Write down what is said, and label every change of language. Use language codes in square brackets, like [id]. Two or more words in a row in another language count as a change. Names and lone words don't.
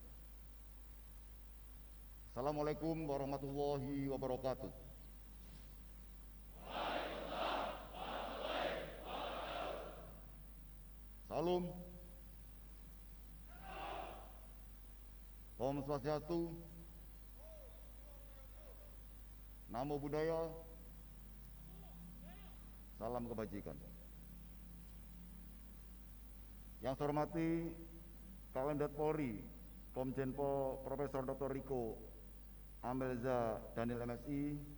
[ar] السلام عليكم ورحمة الله وبركاته. [id] Salam. [sa] Om Swastiastu. [pi] Namo Buddhaya. [id] Salam kebajikan. Yang saya hormati Kalendat Polri, Komjenpo Profesor Dr. Riko Amelza Daniel MSI.